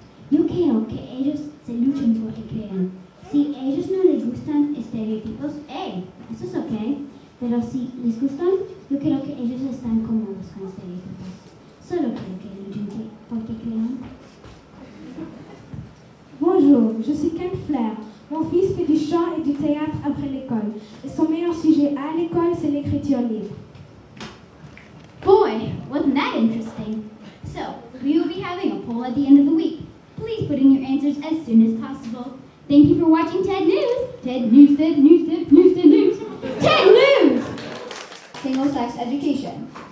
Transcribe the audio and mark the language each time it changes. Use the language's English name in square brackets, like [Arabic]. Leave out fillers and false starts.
[Spanish] Yo quiero que ellos se luchen por lo que crean. Si a ellos no les gustan estereotipos, eso es ok. Pero si les gustan, yo quiero que ellos estén cómodos con estereotipos. Solo quiero que luchen por lo que crean. [French] Bonjour, je suis Ken Flair. Mon fils fait du chant et du théâtre après l'école. Et son meilleur sujet à l'école, c'est l'écriture libre. [English] Boy, wasn't that interesting? So, we will be having a poll at the end of the week. Please put in your answers as soon as possible. Thank you for watching TED News. TED News, TED News, TED News, TED News. TED News! Single-sex education.